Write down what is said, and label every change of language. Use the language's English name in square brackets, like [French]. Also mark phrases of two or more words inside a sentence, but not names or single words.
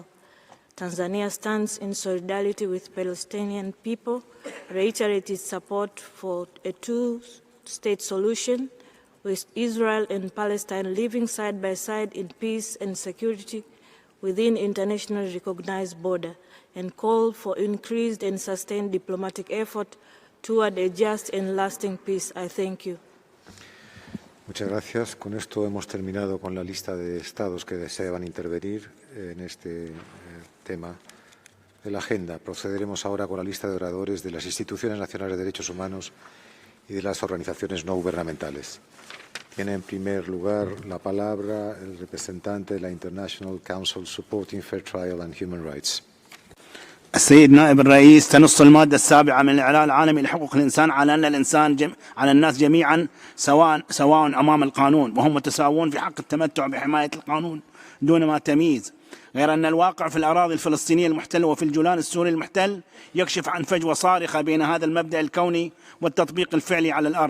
[English] Tanzania stands in solidarity with Palestinian people, reiterates its support for a two-state solution, with Israel and Palestine living side by side in peace and security within internationally recognized border, and call for increased and sustained diplomatic effort toward a just and lasting peace. I thank you. [Spanish] Muchas gracias. Con esto hemos terminado con la lista de estados que deseaban intervenir en este tema de la agenda. Procederemos ahora con la lista de oradores de las instituciones nacionales de derechos humanos y de las organizaciones no gubernamentales. Tiene en primer lugar la palabra el representante de la International Council Supporting Fair Trial and Human Rights. [Arabic] السيد نائب الرئيس، تنص المادة السابعة من الإعلان العالمي لحقوق الإنسان على أن على الناس جميعا سواء أمام القانون، وهم متساوون في حق التمتع بحماية القانون دون ما تمييز، غير أن الواقع في الأراضي الفلسطينية المحتلة وفي الجولان السوري المحتل يكشف عن فجوة صارخة بين هذا المبدأ الكوني والتطبيق الفعلي على الأرض.